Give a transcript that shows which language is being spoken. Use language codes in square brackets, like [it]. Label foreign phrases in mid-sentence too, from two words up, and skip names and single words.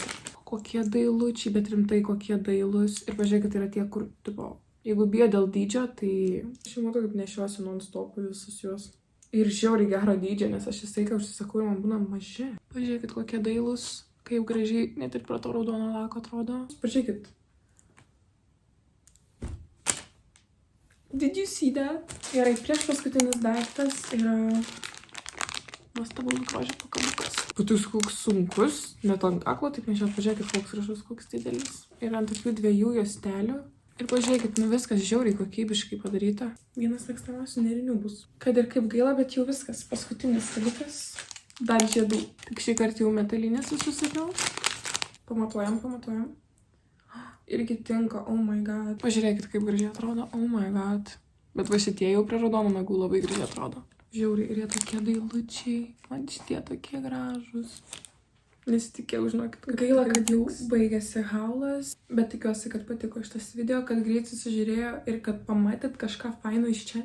[lt] Kokie dailučiai, bet rimtai kokie dailus. Ir pažiūrėkit, tai yra tie, kur, tipo, jeigu bijo dėl dydžio, tai aš jau matau, kaip nešiuosi non-stopų visus juos. Ir žiauriai gero dydžio, nes aš visą laiką užsisakau ir man būna maži. Pažiūrėkit, kokie dailus, kaip gražiai, net ir pro to raudono lako atrodo. Pažiūrėkit. [en] Did you see that? [lt] Gerai, prieš paskutinis daiktas yra nuostabus grožio pakabukas. Patus koks sunkus, net ant kaklo, taip nešiau, pažiūrėkit, koks gražus, koks didelis. Ir ant tokių dviejų juostelių. Ir pažiūrėkit, viskas žiauriai kokybiškai padaryta. Vienas mėgstamiausių nėrinių bus. Kad ir kaip gaila, bet jau viskas. Paskutinis dalykas. Dar žiedų. Tik šį kartą jau metalinės susisakiau. Pamatuojam. Irgi tinka, [en] oh my god. [lt] Pažiūrėkit, kaip gražiai atrodo, [en] oh my god. [lt] Bet va šitie jau prie raudonų nagų labai gražiai atrodo. Žiauriai, ir jie tokie dailučiai. Man šitie tokie gražus. Nesitikėjau, žinokit. Gaila, kad jau baigėsi haulas, bet tikiuosi, kad patiko šitas video, kad greit susižiūrėjo ir kad pamatėt kažką faino iš čia.